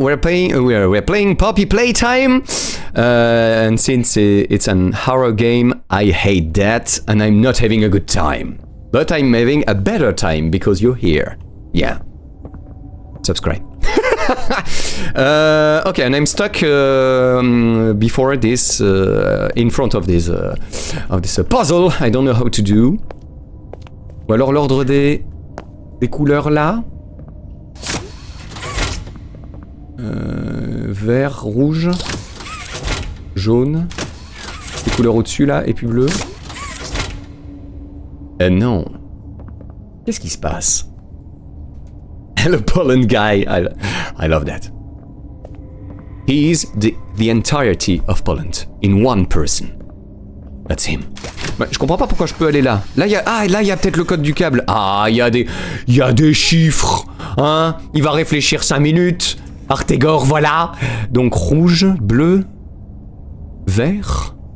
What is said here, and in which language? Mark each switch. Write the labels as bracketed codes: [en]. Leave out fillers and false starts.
[en] We're playing Poppy Playtime, and since it's an horror game, I hate that, and I'm not having a good time. But I'm having a better time because you're here. Yeah. Subscribe. Okay, and I'm stuck before this, in front of this puzzle. I don't know how to do. [fr] Ou alors l'ordre des couleurs là. Vert, rouge, jaune. Les couleurs au-dessus là, et puis bleu. Non. Qu'est-ce qui se passe? Hello, Poland guy. [en] I love that. He is the entirety of Poland in one person. That's him. [fr] Ouais, je comprends pas pourquoi je peux aller là. Là, il y a peut-être le code du câble. Ah, il y a des chiffres. Hein? Il va réfléchir 5 minutes. Artegor, voilà. Donc rouge, bleu, vert.